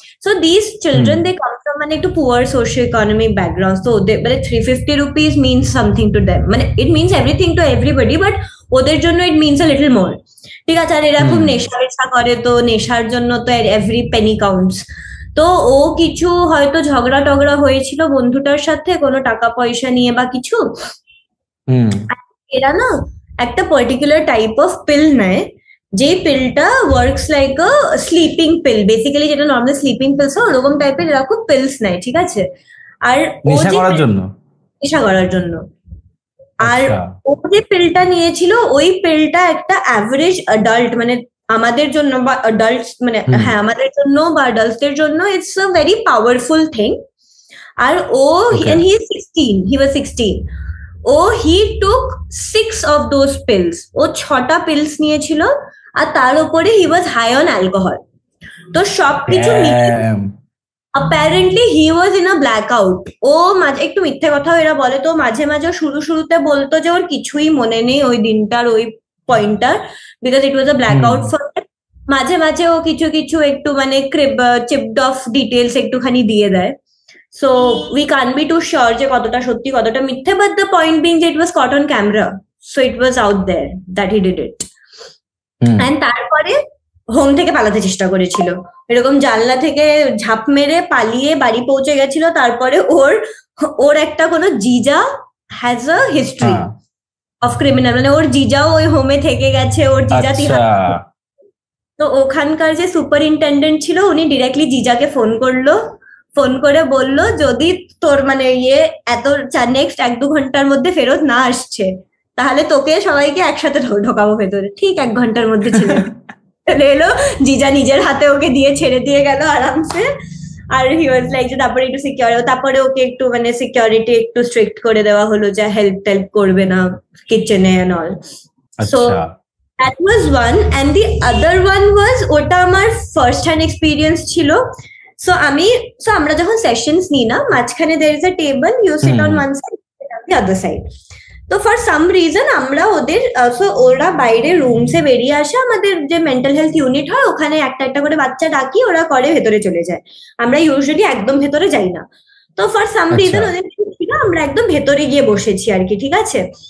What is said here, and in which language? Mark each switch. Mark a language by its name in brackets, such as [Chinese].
[English] So these children they come from মানে একটু poor socio-economic background, so they, মানে 350 rupees means something to them, মানে it means everything to everybody, but [Bangla] ওদের জন্য [English] it means a little more, ঠিক আছে। [Bangla] আর এরা খুব নেশা করে, তো নেশার জন্য তো [English] every penny counts। [Bangla] তো ও কিছু হয়তো ঝগড়া টগড়া হয়েছিল বন্ধুটার সাথে কোনো টাকা পয়সা নিয়ে বা কিছু। এরা না একটা পার্টিকুলার টাইপ অফ পিল নেয়, যে পিলটা [English] works like a sleeping pill, [Bangla] বেসিক্যালি যেটা নর্মাল স্লিপিং পিলস হয় ওরকম টাইপের এরা খুব পিলস নেয়, ঠিক আছে। আর নেশা করার জন্য আর ও যে পিলটা নিয়েছিল, ওই পিলটা একটা অ্যাভারেজ অ্যাডাল্ট, মানে আমাদের জন্য বা অ্যাডাল্টস, মানে হ্যাঁ আমাদের জন্য বা অ্যাডাল্টসদের জন্য [English] It's a very powerful thing. আর ও, and he was 16, ও he took 6 of those pills, [Bangla] ও 6টা পিলস নিয়েছিল, [English] আর তার উপরে he was high on alcohol। তো সবকিছু apparently he was in a blackout। [Bangla] ও মাঝে একটু মিথ্যে কথাও এরা বলে, তো মাঝে মাঝে শুরুতে বলতো যে ওর কিছুই মনে নেই ওই দিনটার, ওই পয়েন্টটার, [English] Because it was a blackout for. [Bangla] মাঝে মাঝে ও কিছু একটু মানে চিপড অফ ডিটেলস একটুখানি দিয়ে দেয়। [English] So we can't be too sure [Bangla] যে কতটা সত্যি কতটা মিথ্যে, [English] but the point being that it was caught on camera, so it was out there that he did it। [Bangla] and তারপরে হোম থেকে পালাতে চেষ্টা করেছিল, এরকম জানলা থেকে ঝাঁপ মেরে পালিয়ে বাড়ি পৌঁছে গেছিল। তারপরে ওর একটা কোনো জিজা [English] has a history of criminal, [Bangla] মানে ওর জিজাও ওই হোমে থেকে গেছে, ওর জিজা তো ওখানকার যে সুপারিনটেন্ডেন্ট ছিল উনি ডিরেক্টলি জিজাকে ফোন করে বললো যদি তোর মানে এত নেক্সট 1-2 ঘন্টার মধ্যে ফেরত না আসছে, তাহলে তোকে সবাইকে একসাথে ঢোকাবো ভেতরে। ঠিক 1 ঘন্টার মধ্যে ছেলে এলো, জিজা নিজের হাতে ওকে দিয়ে ছেড়ে দিয়ে গেল আরামসে। আর হি ওয়াজ লাইক যে তারপরে একটু তারপরে ওকে একটু মানে সিকিউরিটি একটু স্ট্রিক্ট করে দেওয়া হলো, যে হেল্প করবে না কিচেনে and all. [English] so that was one, and the other one was, [Bangla] ওটা আমার ফার্স্ট হ্যান্ড এক্সপিরিয়েন্স ছিল। [English] so [Bangla] আমরা যখন সেশনস নিই না, মাঝখানে [English] there is a table, you sit on one side, sit on the other side। [Bangla] তো [English] for some reason [Bangla] আমরা ওদের ওরা বাইরে রুমসে বেরিয়ে আসে, আমাদের যে মেন্টাল হেলথ ইউনিট হয় ওখানে একটা একটা করে বাচ্চা ডাকি, ওরা করে ভেতরে চলে যায়। আমরা ইউজুয়ালি একদম ভেতরে যাই না। তো [English] for some reason [Bangla] ওদের ছিল আমরা একদম ভেতরে গিয়ে বসেছি আর কি, ঠিক আছে।